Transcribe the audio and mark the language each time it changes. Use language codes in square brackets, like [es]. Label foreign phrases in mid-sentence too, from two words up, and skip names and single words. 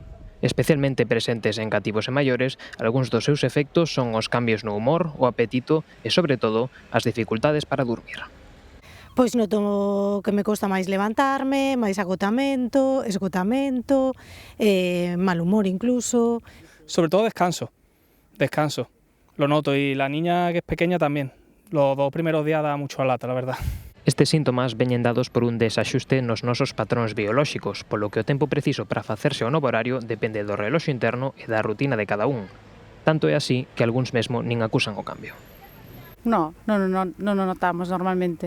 [gl] Especialmente presentes en cativos e maiores, algúns dos seus efectos son os cambios no humor, o apetito e, sobre todo, as dificultades para dormir. Pois noto que me costa máis levantarme, máis esgotamento, mal humor incluso. Sobre todo descanso. [es] Lo noto, y la niña que es pequeña también. Los 2 primeros días da mucho a lata, la verdad. [gl] Estes síntomas veñen dados por un desaxuste nos nosos patróns biolóxicos, polo que o tempo preciso para facerse ao novo horario depende do reloxo interno e da rutina de cada un. Tanto é así que algúns mesmo nin acusan o cambio. Non notamos normalmente.